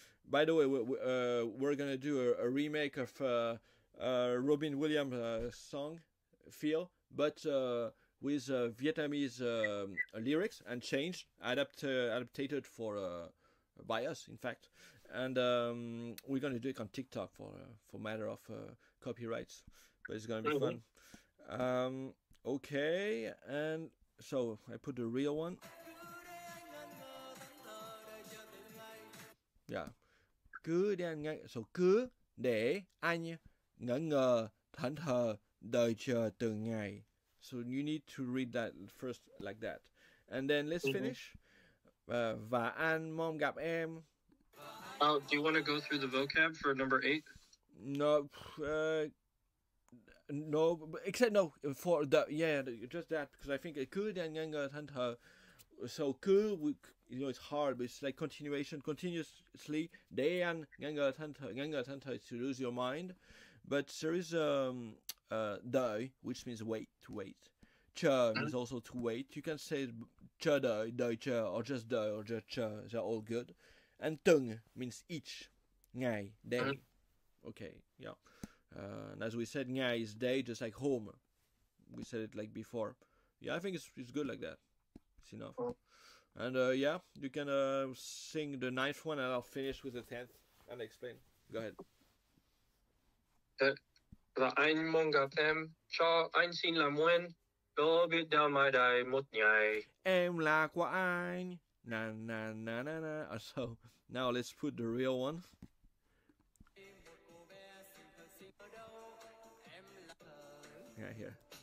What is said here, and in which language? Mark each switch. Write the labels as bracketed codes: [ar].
[en] By the way, we're gonna do a remake of Robin Williams' song "Feel," but with Vietnamese lyrics and changed, adapted for by us, in fact. And we're gonna do it on TikTok for matter of copyrights, but it's gonna be fun. Okay, and so I put the real one. Yeah. [vi] Cứ để anh so cứ để anh ngẩn ngơ thẫn thờ đợi chờ từng ngày. [en] So you need to read that first like that. And then let's finish. [vi] Và anh mong gặp em. [en] Oh, do you want to go through the vocab for number 8? No, no, except no for the just that, because I think [vi] cứ để anh ngẩn ngơ thẫn thờ. [en] So cứ, you know, it's hard, but it's like continuation, continuously. [vi] Để anh ngẩn ngơ thẫn thờ [en] is to lose your mind, but there is đợi, which means wait, to wait. Chờ means also to wait. You can say [vi] chờ đợi chờ, [en] or just đợi, or just chờ. They're all good. And từng means each. Ngày, day. Okay, yeah. And as we said, ngày is day, just like home. We said it like before. Yeah, I think it's good like that. It's enough. And yeah, you can sing the 9th one, and I'll finish with the 10th and explain. Go ahead. [vi] Và anh mong gặp em, cho anh xin làm quen, có biết đâu mai đây một ngày. Em là của anh. Na na na na na. [en] So now let's put the real one. Yeah, here.